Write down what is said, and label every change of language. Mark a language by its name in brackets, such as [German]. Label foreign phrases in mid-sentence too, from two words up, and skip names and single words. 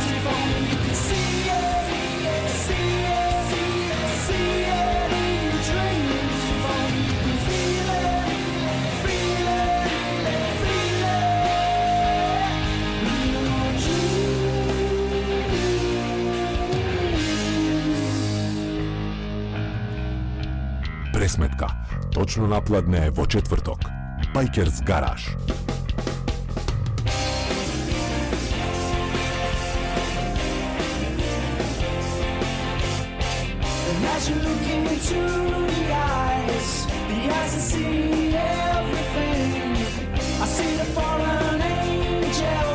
[English] If only you could see it, see it, see it in your dreams. If only you could feel it, feel it, feel it in your dreams. [Macedonian] Пресметка. Точно напладне е во четврток. Bikers Garage. [English] And as you look into the eyes that see everything, I see the fallen angel